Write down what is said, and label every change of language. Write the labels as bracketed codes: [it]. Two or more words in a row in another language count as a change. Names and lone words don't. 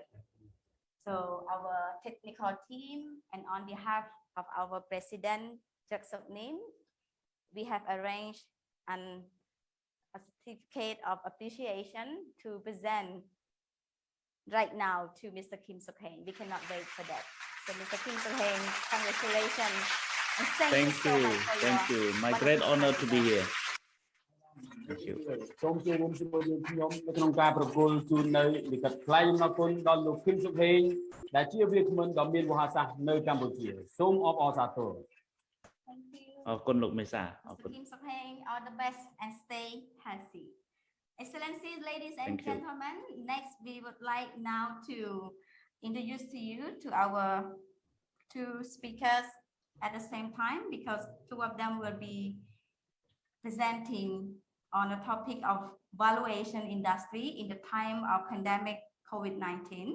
[en] So our technical team and on behalf of our President, Soknim, we have arranged a certificate of appreciation to present right now to Mr. Kim Sok-heng. We cannot wait for that. So Mr. Kim Sok-heng, congratulations. And thank you so much for thank you. My great honor to be here. Thank you. [km] សូមជួយរួមជាមួយខ្ញុំនៅក្នុងការប្រគល់ជូននៅលិខិតថ្លែងអំណរគុណដល់លោក Kim Sok-heng ដែលជាវាគ្មិនដ៏មានវោហារសាស្ត្រនៅកម្ពុជាសូមអបអរសាទរ អរគុណលោកមេសា [en] Mr. Kim Sok-heng, all the best and stay healthy. Excellencies, ladies and Thank you. gentlemen, next we would like now to introduce to you to our two speakers at the same time, because two of them will be presenting on the topic of valuation industry in the time of pandemic COVID-19.